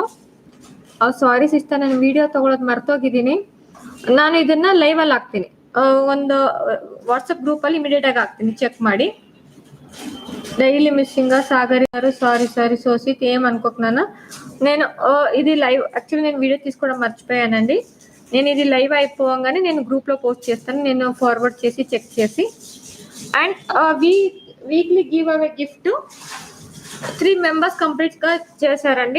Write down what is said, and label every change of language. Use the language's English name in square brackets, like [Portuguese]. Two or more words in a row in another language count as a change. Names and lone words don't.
[English] sorry sister, [Kannada] ನಾನು ವಿಡಿಯೋ ತಗೊಳ್ಳೋದು ಮರ್ತೋಗಿದ್ದೀನಿ. ನಾನು ಇದನ್ನ ಲೈವ್ ಅಲ್ಲಿ ಹಾಕ್ತೀನಿ, ಒಂದು ವಾಟ್ಸಪ್ ಗ್ರೂಪ್ ಅಲ್ಲಿ ಇಮಿಡಿಯೇಟ್ ಆಗಿ ಹಾಕ್ತೀನಿ, ಚೆಕ್ ಮಾಡಿ. [Telugu] డైలీ మిస్సింగ్ సాగర్ గారు, సారీ సోసిత్, ఏం అనుకోకు నాన్న. నేను ఇది లైవ్, యాక్చువల్లీ నేను వీడియో తీసుకోవడం మర్చిపోయానండి. నేను ఇది లైవ్ అయిపోగానే నేను గ్రూప్ లో పోస్ట్ చేస్తాను, నేను ఫార్వర్డ్ చేసి చెక్ చేసి. అండ్ [English] weekly give away gift [Telugu] 3 మెంబర్స్ కంప్లీట్ గా చేశారండి.